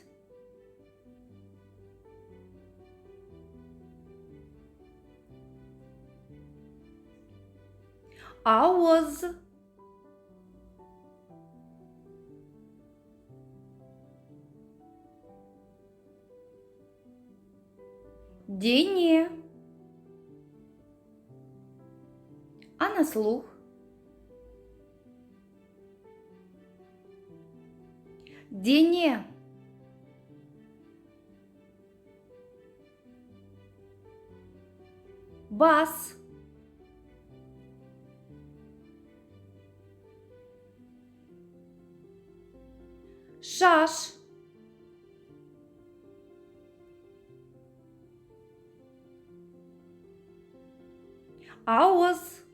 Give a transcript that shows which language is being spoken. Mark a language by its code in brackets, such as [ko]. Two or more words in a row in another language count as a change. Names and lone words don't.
[kk] ауыз, дене, [ru] а на слух дене, [kk] бас, шаш, ауыз,